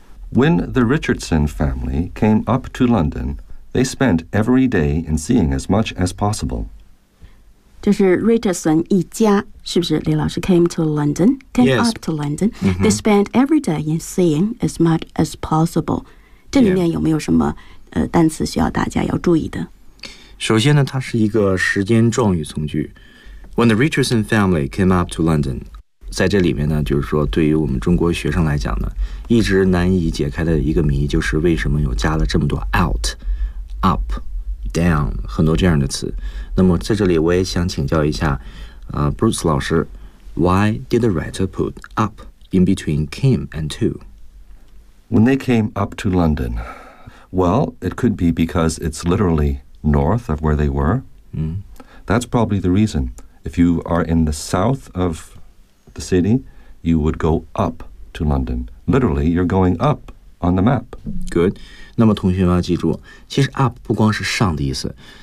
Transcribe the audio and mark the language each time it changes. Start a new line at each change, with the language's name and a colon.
English: When the Richardson family came up to London, they spent every day in seeing as much as possible.
Chinese: 就是 Richardson 一家，是不是？李老师
English: came to London, came yes. up to London. Mm-hmm. They spent every day in seeing as much as possible.
Chinese: 这里面有没有什么单词需要大家要注意的？首先呢，它是一个时间状语从句。
English: When the Richardson family came up to London.
Chinese: 在这里面呢，就是说对于我们中国学生来讲呢，一直难以解开的一个谜，就是为什么有加了这么多 out, up, down 很多这样的词。那么在这里我也想请教一下，Bruce 老师，
English: Why did the writer put up in between came and to? When they came up to London, well, it could be because it's literally north of where they were. Mm. That's probably the reason. If you are in the south of the city, you would go up to London. Literally, you're going up on the map. Good.
Chinese: 那么同学们要记住，其实up不光是上的意思。